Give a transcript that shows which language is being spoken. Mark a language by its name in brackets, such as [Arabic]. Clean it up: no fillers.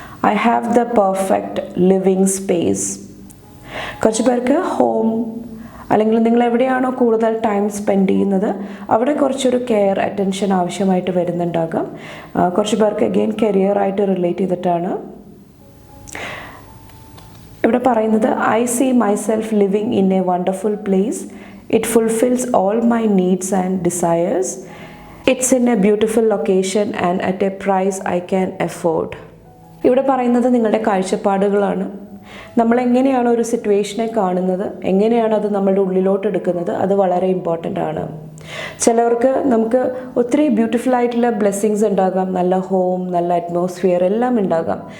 [English] I have the perfect living space. [Malayalam] കുറച്ച് പേർക്ക് home അല്ലെങ്കിൽ നിങ്ങൾ എവിടെയാണോ കൂടുതൽ ടൈം സ്പെൻഡ് ചെയ്യുന്നത് അവിടെ കുറച്ചൊരു കെയർ, അറ്റൻഷൻ ആവശ്യമായിട്ട് വരുന്നുണ്ടാകാം. കുറച്ച് പേർക്ക് അഗെയിൻ കരിയറായിട്ട് റിലേറ്റ് ചെയ്തിട്ടാണ് ഇവിടെ പറയുന്നത്. [English] I see myself living in a wonderful place. It fulfills all my needs and desires. It's in a beautiful location and at a price I can afford. [Malayalam] ഇവിടെ പറയുന്നത് നിങ്ങളുടെ കാഴ്ചപ്പാടുകളാണ്. നമ്മളെങ്ങനെയാണ് ഒരു സിറ്റുവേഷനെ കാണുന്നത്, എങ്ങനെയാണ് അത് നമ്മളുടെ ഉള്ളിലോട്ട് എടുക്കുന്നത്, അത് വളരെ ഇമ്പോർട്ടൻ്റ് ആണ്. ചിലവർക്ക് നമുക്ക് ഒത്തിരി ബ്യൂട്ടിഫുൾ ആയിട്ടുള്ള ബ്ലെസ്സിങ്സ് ഉണ്ടാകാം, നല്ല ഹോം, നല്ല അറ്റ്മോസ്ഫിയർ എല്ലാം ഉണ്ടാകാം.